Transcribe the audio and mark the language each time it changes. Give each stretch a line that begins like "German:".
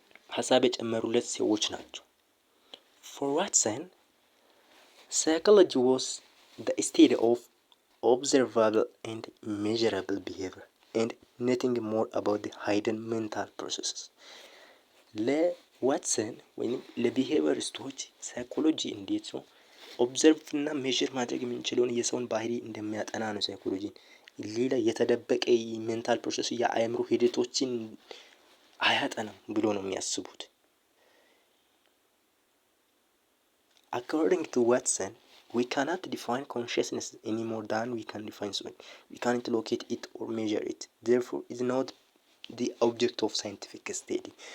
Amharic: ሀሳብ የጨመሩለት ሰዎች ናቸው።
English: for Watson psychology was the study of observable and measurable behavior and nothing more about the hidden mental processes.
Amharic: ለዋትሰን ወይም ለቢሄቪየሪስቶች ሳይኮሎጂ እንዴት ነው ኦብዘርቭ እና ሜዥር ማድረግ የምንችለውን የሰውን ባህሪ እንደሚያጠና ነው ሳይኮሎጂን። ሌላ የተደበቀ ሜንታል ፕሮሰስ የአእምሮ ሂደቶችን አያጠናም ብሎ ነው የሚያስቡት።
English: According to Watson, we cannot define consciousness any more than we can define soul. We can't locate it or measure it. Therefore, it's not the object of scientific study.